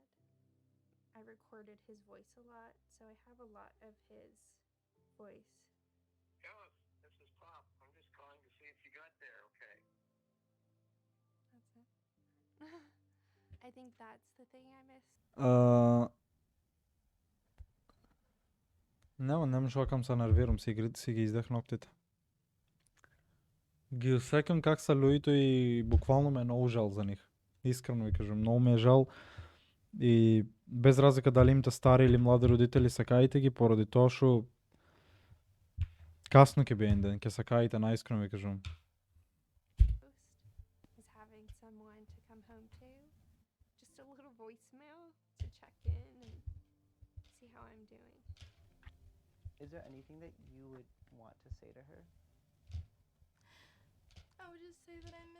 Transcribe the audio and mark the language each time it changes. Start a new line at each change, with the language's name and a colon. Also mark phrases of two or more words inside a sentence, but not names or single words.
English: I recorded his voice a lot, so I have a lot of his voice. Phyllis, this is Pop. I'm just calling to see if you got there okay. That's it. I think that's the thing I missed.
Macedonian: Нема што да се нервирам, си ги издех ноктите. Ги осекам как са луѓето и буквално ме е многу жал за нив. Искрено ви кажам, многу ме е жал. И без разлика дали имате стари или млади родители, сакајте ги поради тоа што касно ќе биде ден, ќе сакајте, најискрено ви кажам.
English: Is having someone to come home to. Just a little voicemail to check in and see how I'm doing. Is there anything that you would want to say to her? I would just say that I miss her.